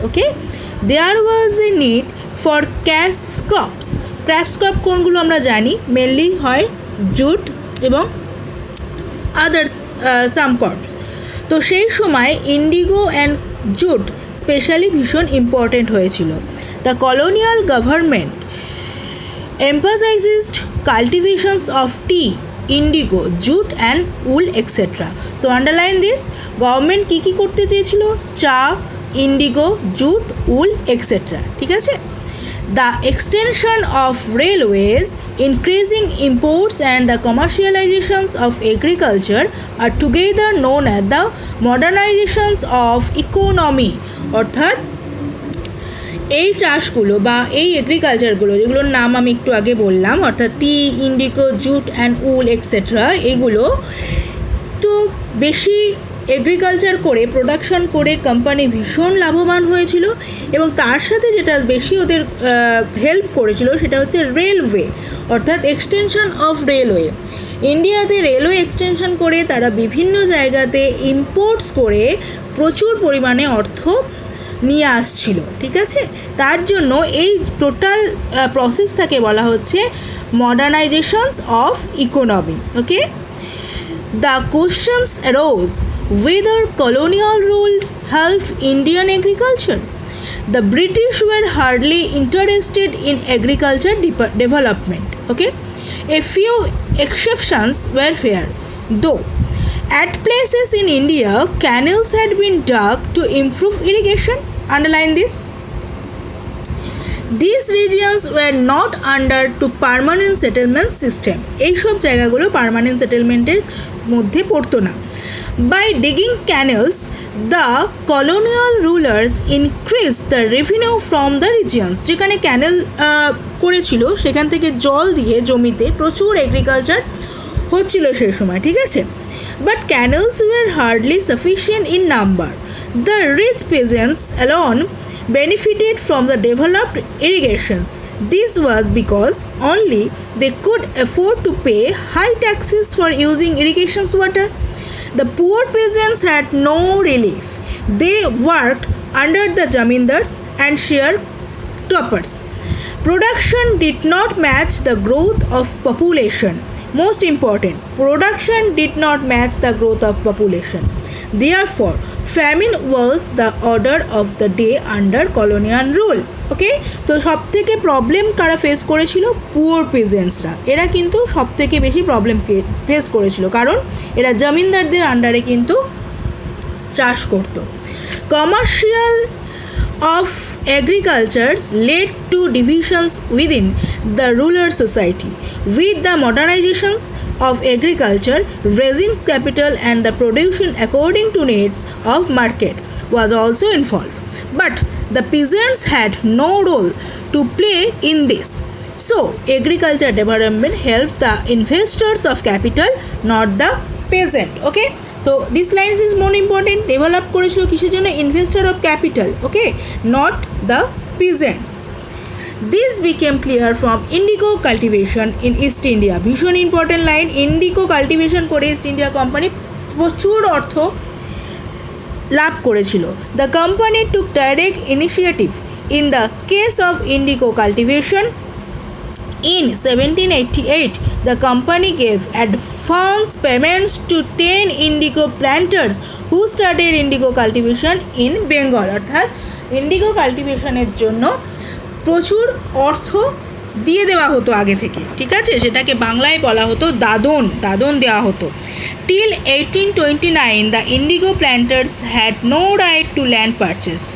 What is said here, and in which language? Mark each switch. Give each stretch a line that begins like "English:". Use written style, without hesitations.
English: Okay, there was a need for cash crops.
Bangla: Craps crop কোনগুলো আমরা জানি, mainly হয় জুট এবং আদার্স সাম ক্রপস। তো সেই সময় ইন্ডিগো অ্যান্ড জুট স্পেশালি ভীষণ ইম্পর্টেন্ট হয়েছিল।
English: The colonial government emphasized cultivations of tea, indigo, jute and wool etc. So underline this,
Bangla: government কী করতে চেয়েছিল, চা, ইন্ডিগো, জুট, উল এক্সেট্রা। ঠিক আছে।
English: The extension of railways, increasing imports and the commercializations of agriculture are together known as the modernizations of economy.
Bangla: অর্থাৎ এই চাষগুলো বা এই এগ্রিকালচারগুলো যেগুলোর নাম আমি একটু আগে বললাম, অর্থাৎ টি, Indigo, jute and ul etcetera, এগুলো তো বেশি এগ্রিকালচার করে প্রোডাকশন করে কোম্পানি ভীষণ লাভবান হয়েছিল। এবং তার সাথে যেটা বেশি ওদের হেল্প করেছিল সেটা হচ্ছে রেলওয়ে, অর্থাৎ এক্সটেনশন অফ রেলওয়ে। ইন্ডিয়াতে রেলওয়ে এক্সটেনশন করে তারা বিভিন্ন জায়গাতে ইম্পোর্টস করে প্রচুর পরিমাণে অর্থ নিয়ে আসছিল। ঠিক আছে, তার জন্য এই টোটাল প্রসেসটাকে বলা হচ্ছে মডার্নাইজেশনস of economy.
English: Okay, the questions arose whether colonial rule helped Indian agriculture. The British were hardly interested in agriculture development. Okay, a few exceptions were fair, though at places in India canals had been dug to improve irrigation. Underline this. These regions were not under to permanent settlement system.
Bangla: এই সব জায়গাগুলো permanent সেটেলমেন্টের মধ্যে পড়তো না।
English: By digging canals, the colonial rulers increased the revenue from the regions.
Bangla: যেখানে ক্যানেল করেছিল সেখান থেকে জল দিয়ে জমিতে প্রচুর এগ্রিকালচার হচ্ছিল সেই সময়। ঠিক আছে,
English: but canals were hardly sufficient in number. The rich peasants alone benefited from the developed irrigations. This was because only they could afford to pay high taxes for using irrigation water. The poor peasants had no relief. They worked under the zamindars and sharecroppers. Production did not match the growth of population. Most important, production did not match the growth of population. Therefore, famine was the order of the day under colonial rule.
Bangla: ওকে, তো সব থেকে problem কারা face করেছিল, poor পেজেন্টসরা। এরা কিন্তু সব থেকে বেশি প্রবলেম ফেস করেছিল, কারণ এরা জমিনদারদের আন্ডারে কিন্তু চাষ করতো।
English: Commercial of agriculture led to divisions within the rural society. With the modernizations of agriculture, raising capital and the production according to needs of market was also involved. But the peasants had no role to play in this. So, agriculture development helped the investors of capital, not the peasant. Okay? তো this lines is more important. Develop
Bangla: করেছিল কিসের জন্য,
English: Investor of capital. Okay, not the peasants. This became clear from indigo cultivation in East India.
Bangla: ভীষণ important line. Indigo cultivation করে east India company প্রচুর অর্থ লাভ করেছিল।
English: The company took direct initiative in the case of indigo cultivation. In 1788, the company gave advance payments to 10 indigo planters who started indigo cultivation in Bengal.
Bangla: অর্থাৎ Indigo কাল্টিভেশনের জন্য প্রচুর অর্থ দিয়ে দেওয়া হতো আগে থেকে, ঠিক আছে, সেটাকে বাংলায় বলা হতো দাদন, দাদন দেওয়া হতো।
English: Till 1829 the indigo planters had no right to land purchase.